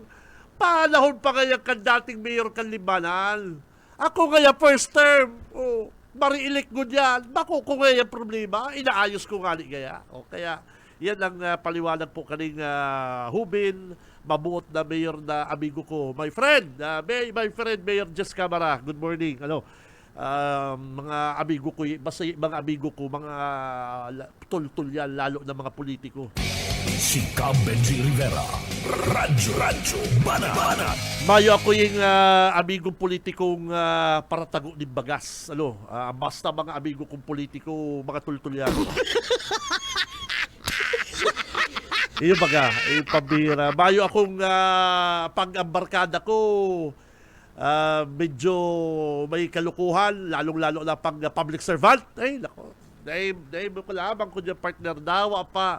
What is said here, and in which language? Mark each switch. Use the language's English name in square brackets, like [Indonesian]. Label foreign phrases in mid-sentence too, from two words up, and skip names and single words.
[Bikol] Panahon pa ngayon kan dating mayor kan Limbanan. Ako ngaya first term. Mariilik ko dyan. Bako ko ngaya problema. Inaayos ko nga gaya. Kaya, yan ang paliwanag po kaning Hubin, mabuot na mayor na amigo ko. [English] My friend, my friend Mayor Jess Camara. Good morning. [Bikol] Mga amigo ko, basta mga amigo ko, mga tul-tul yan, lalo na mga politiko. Si Cab Benji Rivera. Radyo Banat. Mayo ako yung amigong politikong paratago ni Bagas. Basta mga amigo kong politiko, mga tul-tul yan. Iyo baga, pambira. Mayo akong pag-ambarkada ko, medyo may kalukuhan, lalong-lalo na pag [English] public servant. [Bikol] Ay, nako. Dahil ko lamang ko dyan partner dawa pa.